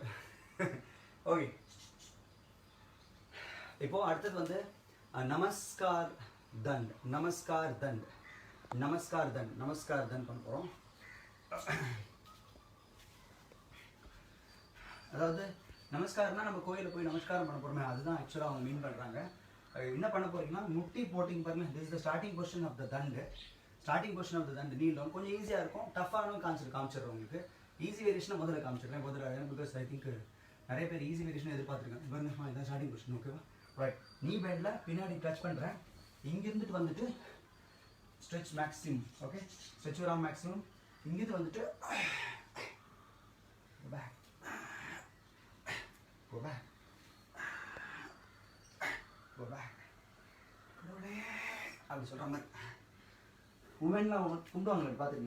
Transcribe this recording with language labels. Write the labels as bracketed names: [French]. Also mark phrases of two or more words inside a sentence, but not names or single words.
[Tamil] ஓகே, இப்போ அடுத்தது வந்து நமஸ்கார் தண்ட் பண்ண போகிறோம். அதாவது நமஸ்காரம்னா நம்ம கோயிலில் போய் நமஸ்காரம் பண்ண போகிறோமே, அதுதான் ஆக்சுவலாக அவங்க மீன் பண்ணுறாங்க. என்ன பண்ண போகிறீங்கன்னா, முட்டி போட்டிங்க பாருங்க. [English] this is the starting position of the dand. [Tamil] நீளம் கொஞ்சம் ஈஸியாக இருக்கும். டஃப்பானும் காமிச்சிடுறோம் உங்களுக்கு. [English] easy variationஆக [Tamil] முதல்ல காமிச்சிடுறேன். [English] because I think [Tamil] நிறைய பேர் [English] easy variation [Tamil] எதிர்பார்த்துருக்காங்க. பாருங்க, இதான் [English] starting position. [Tamil] ஓகேவா? ரைட். நீ பெண்டில் பின்னாடி டச் பண்ணுறேன். இங்கிருந்துட்டு வந்துட்டு [English] stretch maximum. okay, stretch your arm maximum. [Tamil] இங்கிருந்து வந்துட்டு [English] go back [Tamil] அப்படி சொல்கிற மாதிரி உமன்லாம் கும்பிடுவாங்க பார்த்துங்களா?